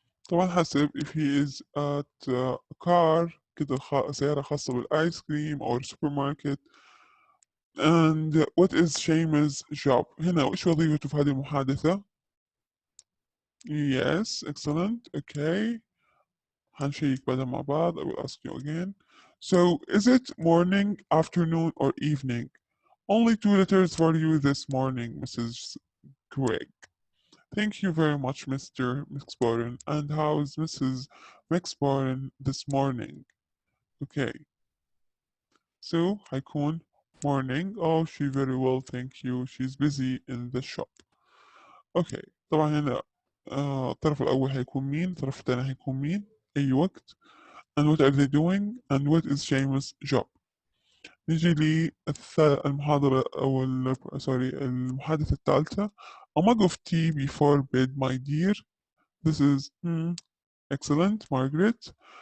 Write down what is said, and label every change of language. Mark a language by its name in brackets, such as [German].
[Arabic] طبعا حسب [English] if he is at a car [Arabic] كده سيارة خاصة بالآيس كريم أو السوبر ماركت. [English] and what is Seamus job؟ [Arabic] هنا وإيش وظيفته في هذه المحادثة؟ [English] yes excellent okay [Arabic] هنشيك بعدها مع بعض. [English] I will ask you again. So is it morning, afternoon or evening? Only 2 letters for you this morning, Mrs. Craig. Thank you very much, Mr. Mixborin. And how is Mrs. Mixborin this morning? Okay. So, [Arabic] هيكون [English] morning. Oh, she very well, thank you. She's busy in the shop. Okay. [Arabic] طبعا هنا الطرف الأول هيكون مين؟ الطرف الثاني هيكون مين؟ أي وقت. [English] And what are they doing? And what is Seamus' job? [Arabic] نيجي للمحاضرة أو المحادثة الثالثة. [English] A mug of tea before bed, my dear. This is excellent, Margaret.